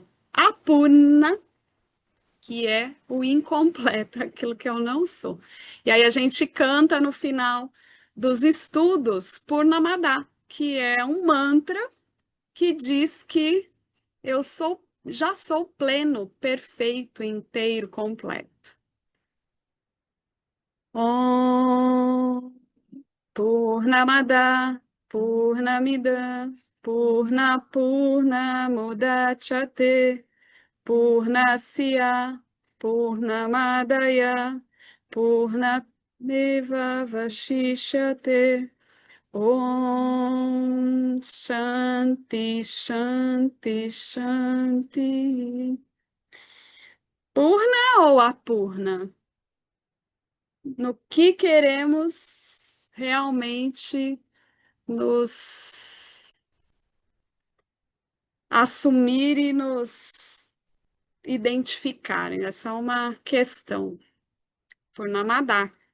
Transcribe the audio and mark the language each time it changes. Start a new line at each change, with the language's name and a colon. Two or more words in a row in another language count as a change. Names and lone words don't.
Portuguese: A Purna, que é o incompleto, aquilo que eu não sou. E aí a gente canta no final dos estudos Purnamada, que é um mantra que diz que eu sou, já sou pleno, perfeito, inteiro, completo.
Sanskrit: ॐ पूर्णमद, पूर्णमिद, पूर्णमुदच्यते, पूर्णस्य, पूर्णमादाय, पूर्णमेव वशिष्यते. ॐ शान्ति, शान्ति, शान्ति.
Portuguese: Purna ou Apurna? No que queremos realmente nos assumir e nos identificarem. Essa é uma questão. Purnamada.